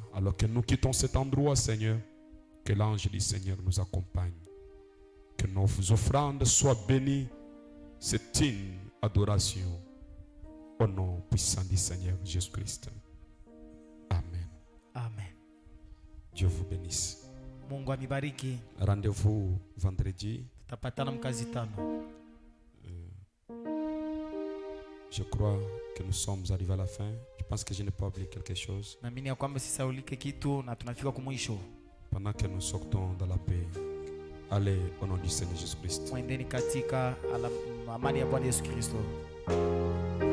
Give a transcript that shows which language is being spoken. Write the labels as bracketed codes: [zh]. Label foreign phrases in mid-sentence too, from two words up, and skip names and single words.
[fr] Alors que nous quittons cet endroit, Seigneur, que l'ange du Seigneur nous accompagne. Que nos offrandes soient bénies. C'est une adoration. Au nom puissant du Seigneur Jésus-Christ. Amen. Amen. Dieu vous bénisse. [sw] Mungu amibariki. [fr] Rendez-vous vendredi. [sw] Tutapatana mkazi tano. [fr] Je crois que nous sommes arrivés à la fin. Je pense que je n'ai pas oublié quelque chose. [sw] Naamini ya kwamba sisaulike kitu na tunafika kumwisho. [fr] Pendant que nous sortons dans la paix, allez au nom du Seigneur Jésus-Christ. [sw] Mwendeni katika amani ya Bwana Yesu Kristo.